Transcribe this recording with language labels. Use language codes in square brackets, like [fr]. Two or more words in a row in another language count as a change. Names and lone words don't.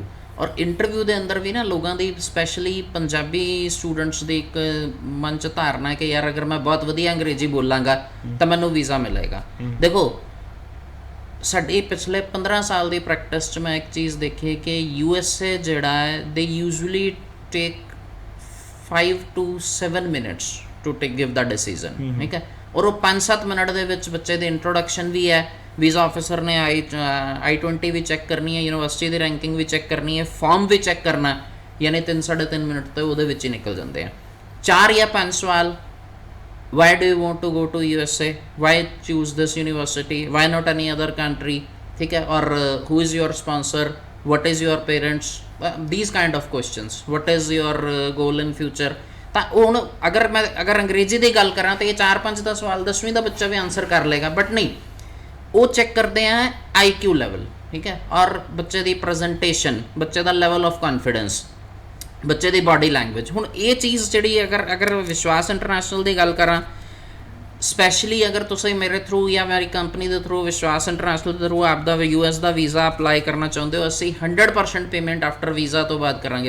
[pa] ਔਰ ਇੰਟਰਵਿਊ ਦੇ ਅੰਦਰ ਵੀ ਨਾ ਲੋਕਾਂ ਦੀ, ਸਪੈਸ਼ਲੀ ਪੰਜਾਬੀ ਸਟੂਡੈਂਟਸ ਦੀ ਇੱਕ ਮਨ 'ਚ ਧਾਰਨਾ ਕਿ ਯਾਰ ਅਗਰ ਮੈਂ ਬਹੁਤ ਵਧੀਆ ਅੰਗਰੇਜ਼ੀ ਬੋਲਾਂਗਾ ਤਾਂ ਮੈਨੂੰ ਵੀਜ਼ਾ ਮਿਲੇਗਾ। ਦੇਖੋ, ਸਾਡੀ ਪਿਛਲੇ 15 ਸਾਲ ਦੀ ਪ੍ਰੈਕਟਿਸ 'ਚ ਮੈਂ ਇੱਕ ਚੀਜ਼ ਦੇਖੀ ਕਿ USA ਜਿਹੜਾ ਹੈ, [en] they usually take 5 to 7 minutes to give the decision, [pa] ਠੀਕ ਹੈ। ਔਰ ਉਹ 5-7 ਮਿੰਟ ਦੇ ਵਿੱਚ ਬੱਚੇ ਦੀ ਇੰਟਰੋਡਕਸ਼ਨ ਵੀ ਹੈ, ਵੀਜ਼ਾ ਆਫਿਸਰ ਨੇ I-20 ਵੀ ਚੈੱਕ ਕਰਨੀ ਹੈ, ਯੂਨੀਵਰਸਿਟੀ ਦੀ ਰੈਂਕਿੰਗ ਵੀ ਚੈੱਕ ਕਰਨੀ ਹੈ, ਫਾਰਮ ਵੀ ਚੈੱਕ ਕਰਨਾ, ਯਾਨੀ 3-3.5 ਮਿੰਟ ਤਾਂ ਉਹਦੇ ਵਿੱਚ ਹੀ ਨਿਕਲ ਜਾਂਦੇ ਆ। 4 ਜਾਂ 5 ਸਵਾਲ, [en] why do you want to go to USA, why choose this university, why not any other country, [hi] ठीक है, और [en] who is your sponsor, what is your parents, these kind of questions, what is your goal in future। [pa] ਤਾਂ ਹੁਣ ਅਗਰ ਅੰਗਰੇਜ਼ੀ ਦੀ ਗੱਲ ਕਰਾਂ ਤਾਂ ਇਹ 4-5 ਦਾ ਸਵਾਲ 10ਵੀਂ ਦਾ ਬੱਚਾ ਵੀ ਆਨਸਰ ਕਰ ਲੇਗਾ, ਬਟ ਨਹੀਂ, ਉਹ ਚੈੱਕ ਕਰਦੇ ਆ IQ ਲੈਵਲ, ਠੀਕ ਹੈ, ਔਰ ਬੱਚੇ ਦੀ ਪ੍ਰੈਜੈਂਟੇਸ਼ਨ, ਬੱਚੇ ਦਾ [en] level of confidence, [pa] ਬੱਚੇ ਦੀ [en] body language. [pa] ਹੁਣ ਇਹ ਚੀਜ਼ ਜਿਹੜੀ ਅਗਰ ਵਿਸ਼ਵਾਸ ਇੰਟਰਨੈਸ਼ਨਲ ਦੀ ਗੱਲ ਕਰਾਂ, ਸਪੈਸ਼ਲੀ ਅਗਰ ਤੁਸੀਂ ਮੇਰੇ ਥਰੂ ਜਾਂ ਮੇਰੀ ਕੰਪਨੀ ਦੇ ਥਰੂ, ਵਿਸ਼ਵਾਸ ਇੰਟਰਨੈਸ਼ਨਲ ਦੇ ਥਰੂ ਆਪਦਾ US ਦਾ ਵੀਜ਼ਾ ਅਪਲਾਈ ਕਰਨਾ ਚਾਹੁੰਦੇ ਹੋ, ਅਸੀਂ 100% [en] payment after visa [pa] ਤੋਂ ਬਾਅਦ ਕਰਾਂਗੇ।